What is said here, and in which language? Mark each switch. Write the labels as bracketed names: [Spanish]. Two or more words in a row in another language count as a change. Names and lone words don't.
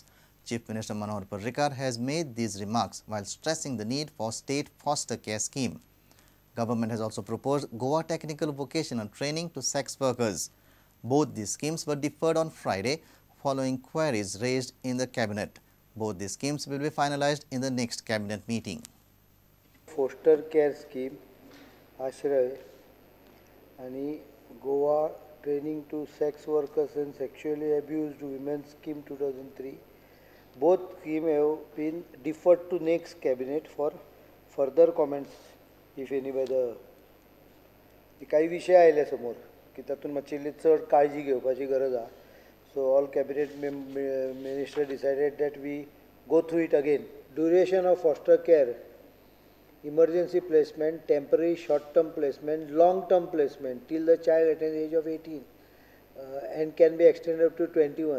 [English] Chief Minister Manohar Parrikar has made these remarks while stressing the need for state foster care scheme. Government has also proposed Goa technical vocational training to sex workers. Both these schemes were deferred on Friday following queries raised in the cabinet. Both these schemes will be finalized in the next cabinet meeting. फोस्टर केअर स्कीम आश्रय आणि गोवा ट्रेनिंग टू सेक्स वर्कर्स एंड सेक्शुअली अब्यूज्ड वुमेन स्कीम 2003 both scheme have been deferred to next cabinet for further comments if any by the [Konkani] काही विषय आयले समोर की तातून मातशी चड काळजी घेवपाची गरज आहा. [English] So all cabinet minister decided that we go through it again. Duration of foster care, emergency placement, temporary short-term placement, long-term placement till the child attains the age of 18 and can be extended up to 21.